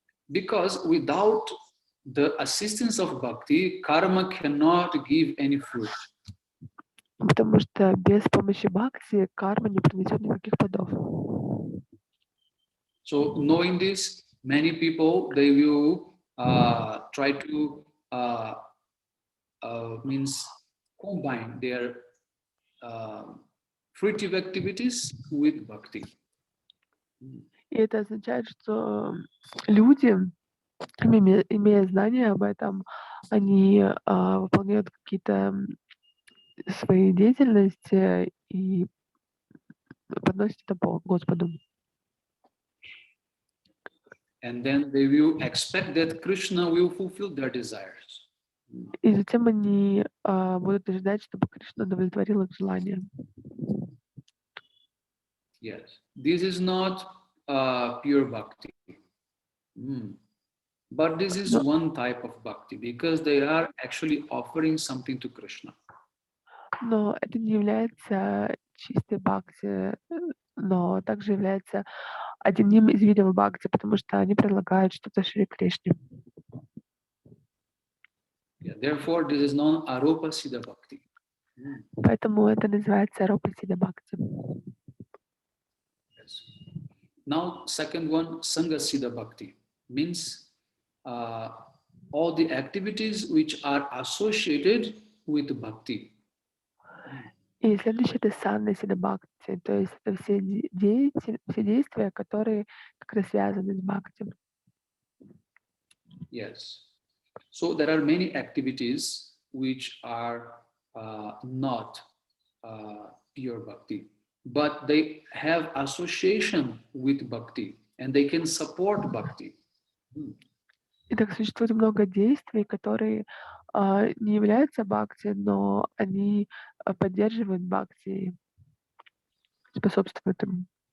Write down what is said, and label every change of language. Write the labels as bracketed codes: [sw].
[en] Because without the assistance of bhakti, karma cannot give any fruit. [ru] Потому что без помощи бхакти карма не принесет никаких плодов. [en] So knowing this, many people, they will try to means combine their fruitive activities with bhakti. [ru] И это означает, что люди, имея знания об этом, они выполняют какие-то свои деятельности и подносят это Господу. [en] And then they will expect that Krishna will fulfill their desires. [ru] И затем они будут ожидать, чтобы Кришна удовлетворил их желания. [en] Yes, this is not pure bhakti. But this is one type of bhakti because they are actually offering something to Krishna. [ru] Но это не является чистой бхакти, но также является одним из видов бхакти, потому что они предлагают что-то Шри Кришне. [en] Yeah, therefore, this is known aropa siddha bhakti. [ru] Поэтому это называется аропа сидха бхакти. [en] Yes. Now, second one, sangha siddha bhakti, means all the activities which are associated with bhakti. [ru] И следующее это санна сидха бхакти, то есть это все действия, которые как раз связаны с бхакти. [en] Yes. So there are many activities which are not pure bhakti, but they have association with bhakti and they can support bhakti. [ru] Итак, существует много действий, которые не являются бхакти, но они поддерживают бхакти, способствуют им.